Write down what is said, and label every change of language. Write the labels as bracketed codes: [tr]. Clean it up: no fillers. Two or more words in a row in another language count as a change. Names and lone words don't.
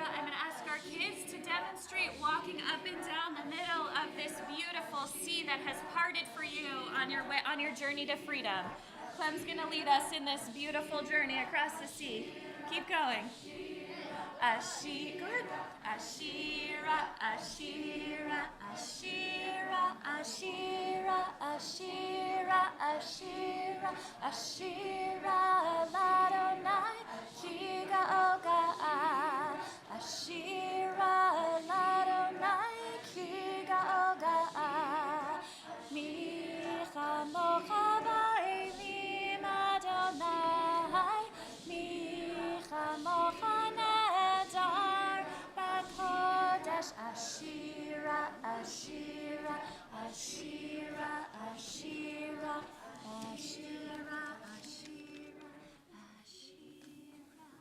[en] I'm going to ask our kids to demonstrate walking up and down the middle of this beautiful sea that has parted for you on your way, on your journey to freedom. Clem's going to lead us in this beautiful journey across the sea. Keep going. Good. [he] אשירה, אשירה, אשירה, אשירה, אשירה, אשירה, אשירה, לה', כי גאה גאה, אשירה, לה', כי גאה גאה, מי כמוכה באלים ה', מי כמוכה אשירה, אשירה, אשירה, אשירה, אשירה, אשירה, אשירה.